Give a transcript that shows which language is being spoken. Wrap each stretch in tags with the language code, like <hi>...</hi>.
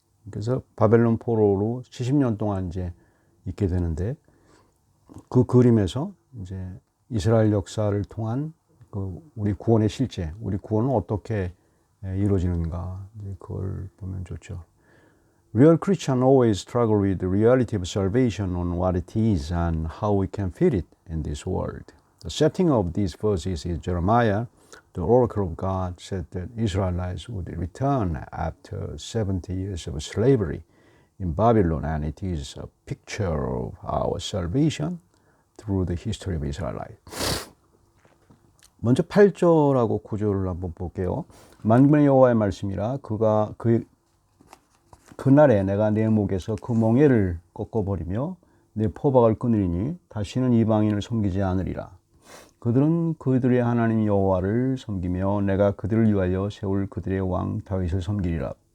<ko>그래서 바벨론 포로로 70년 동안 이제 있게 되는데 그 그림에서 이제 이스라엘 역사를 통한 그 우리 구원의 실제, 우리 구원은 어떻게 이루어지는가 이제 그걸 보면 좋죠.</ko> <en>Real Christian always struggle with the reality of salvation on what it is and how we can fit it in this world. The setting of these verses is Jeremiah. The oracle of God said that Israelites would return after 70 years of slavery in Babylon, and it is a picture of our salvation through the history of Israelites.</en> <ko>먼저 8절하고 9절을 한번 볼게요. 만군의 여호와의 말씀이라 그날에 내가 내 목에서 그 멍에를 꺾어버리며 내 포박을 끊으리니 다시는 이방인을 섬기지 않으리라. 그들은 그들의 하나님 여호와를 섬기며 내가 그들을 위하여 세울 그들의 왕 다윗을 섬기리라.</ko>